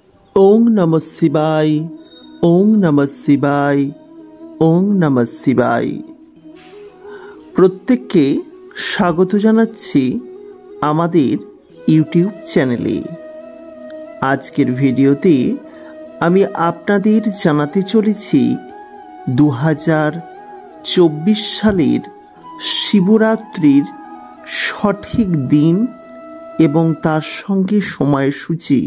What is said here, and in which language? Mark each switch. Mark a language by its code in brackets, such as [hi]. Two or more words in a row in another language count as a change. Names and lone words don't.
[sa] ওং নমঃ শিবায়, ওং নমঃ শিবায়, ওং নমঃ শিবায়। [bn] প্রত্যেককে স্বাগত জানাচ্ছি আমাদের ইউটিউব চ্যানেলে। আজকের ভিডিওতে আমি আপনাদের জানাতে চলেছি 2024 সালের শিবরাত্রির সঠিক দিন এবং তার সঙ্গে সময়সূচি।